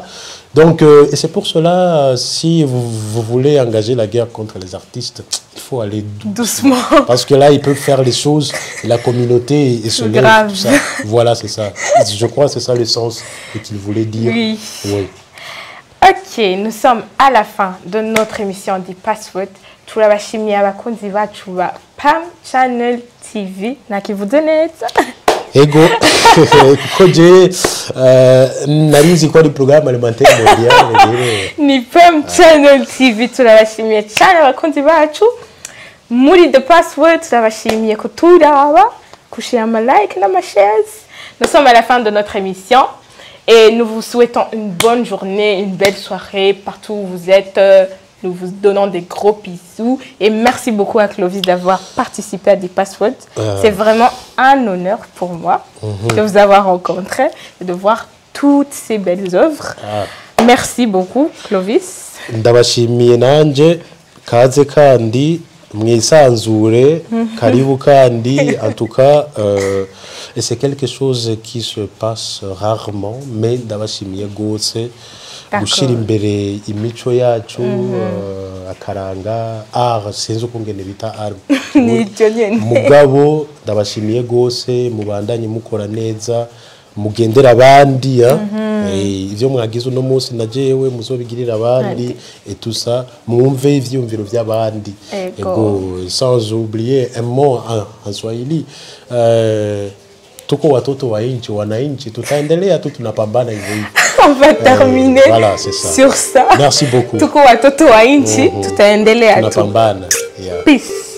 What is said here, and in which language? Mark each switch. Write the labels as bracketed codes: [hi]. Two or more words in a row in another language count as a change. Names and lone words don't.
[fr] Donc, et c'est pour cela, si vous voulez engager la guerre contre les artistes, il faut aller doucement. Parce que là, ils peuvent faire les choses, et la communauté et se lève, tout ça. Voilà, c'est ça. Je crois que c'est ça le sens qu'il voulait dire. Oui. Ok, nous sommes à la fin de notre émission du Password. [rn] Turabashimiye abakunzi bacu ba Pam Channel TV. Nakivudoneza. Ego, koje narizi ko ari [fr] programme alimentaire mondiale. [rn] Ni Pam Channel TV turabashimiye cyane abakunzi bacu. Muri The Password turabashimiye ko turaba, kushira ama like na ma shares. [fr] Nous sommes à la fin de notre émission. Et nous vous souhaitons une bonne journée, une belle soirée partout où vous êtes. Nous vous donnons des gros bisous. Et merci beaucoup à Clovis d'avoir participé à des Passwords. C'est vraiment un honneur pour moi de vous avoir rencontré et de voir toutes ces belles œuvres. Merci beaucoup, Clovis. [rn] Ndabashimiye nanje kaze kandi mwisanzure karibu kandi [fr] en tout cas et c'est quelque chose qui se passe rarement [rn] mais ndabashimiye gose gushira imbere imico yacu akaranga art sinzi ukungene bita art mugabo ndabashimiye gose mubandanye mukora neza mugendera abandi ivyo mwagize uno munsi najewe muzobigirira abandi [fr] et tout ça [rn] mwumve ivyumviro vy'abandi ego [fr] sans oublier un mot en Swahili [sw] tuko watoto wa nchi wananchi tutaendelea tu tunapambana hivyo hivyo. [fr] On va terminer voilà, ça. sur ça. Merci beaucoup. [sw] Tuko watoto wa nchi tutaendelea tu. Tunapambana. Peace.